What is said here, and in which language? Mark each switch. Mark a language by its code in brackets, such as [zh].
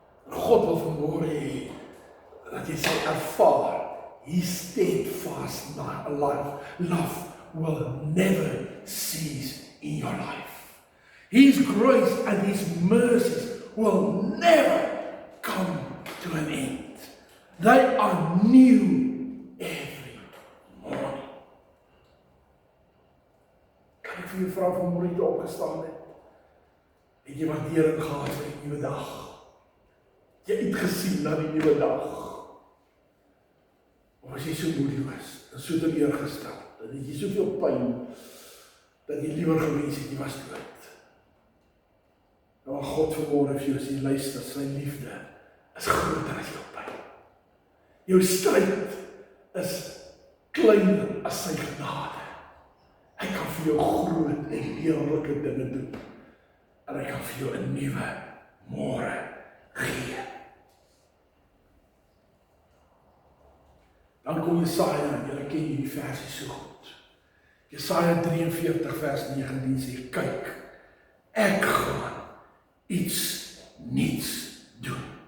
[af] God wil vanmôre hê dat jy sal ervaar, [en] His steadfast love will never cease in your life. His grace and His mercies will never come to an end. They are new every morning. [af] Kan ek vir jou vra vanmôre jy opgestaan het? Het jy waardering gehad vir die nuwe dag? Jy het gesien na die nuwe dag? Of as jy so moedeloos, en so teleurgestel, dat jy soveel pyn, dat jy liewer gewens het, jy was dood. Nou God vanmôre vir jou sê, luister, sy liefde is groter as jou pyn. Jou stryd is kleiner as sy genade. Hy kan vir jou groot en heerlike dinge doen. En hy kan vir jou 'n nuwe môre gee. Dan kom Jesaja, en julle ken hierdie versie so goed. Jesaja 43 vers 19 sê, kyk, ek gaan iets nuuts doen.